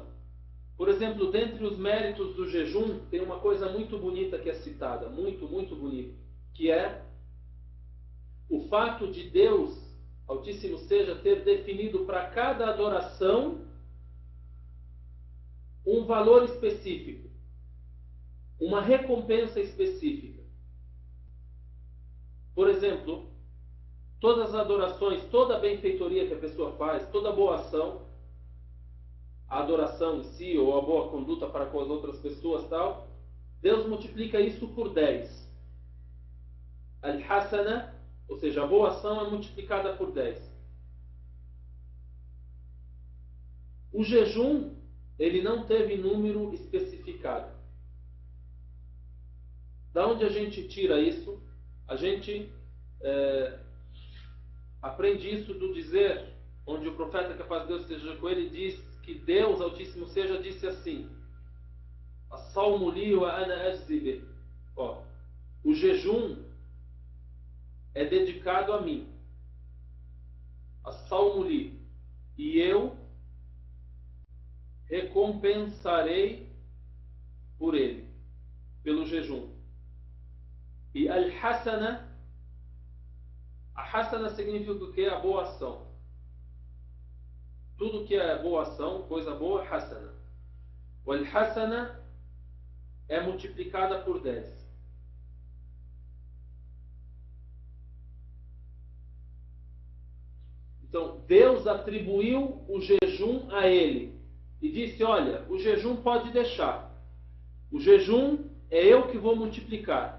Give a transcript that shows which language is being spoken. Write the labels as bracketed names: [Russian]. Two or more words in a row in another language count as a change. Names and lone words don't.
[Portuguese] Por exemplo, dentre os méritos do jejum, tem uma coisa muito bonita que é citada, muito, muito bonita, que é o fato de Deus, Altíssimo seja, ter definido para cada adoração um valor específico, uma recompensa específica. Por exemplo, todas as adorações, toda a benfeitoria que a pessoa faz, toda boa ação, a adoração em si ou a boa conduta para com as outras pessoas, tal, Deus multiplica isso por 10. Al-Hasana, ou seja, a boa ação é multiplicada por 10. O jejum, ele não teve número especificado. Da onde a gente tira isso? A gente aprende isso do dizer, onde o profeta, que a paz de Deus esteja com ele, diz que Deus, Altíssimo seja, disse assim: [Arabic] الصوم لي وأنا أجزي به. [Portuguese] O jejum é dedicado a mim. [Arabic] الصوم لي. [Portuguese] E eu recompensarei por ele, pelo jejum. E al-hasana, a hasana significa o que? A boa ação. Tudo que é boa ação, coisa boa, hasana. O al-hasana é multiplicada por 10. Então, Deus atribuiu o jejum a ele. E disse, olha, o jejum pode deixar. O jejum é eu que vou multiplicar.